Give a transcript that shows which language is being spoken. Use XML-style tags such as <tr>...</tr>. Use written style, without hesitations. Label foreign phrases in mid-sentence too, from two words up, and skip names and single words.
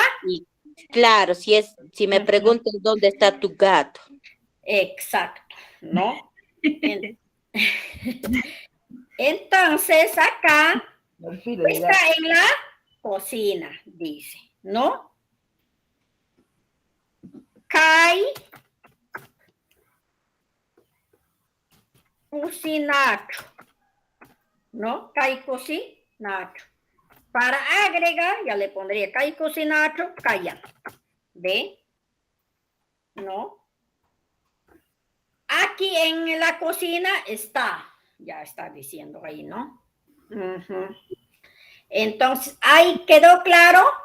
<es>Claro, si me preguntas dónde está tu gato. Exacto, ¿no? Entonces, acá está en la cocina, dice, ¿no?</es> <qu>Kai cocinacho, ¿no? Kai cocinacho.</qu> <es>Para agregar, ya le pondría</es> <qu>kai cocinacho,</qu> <es>calla. ¿Ve? ¿No? Aquí en la cocina está, ya está diciendo ahí, ¿no? Entonces, ¿ahí quedó claro?</es>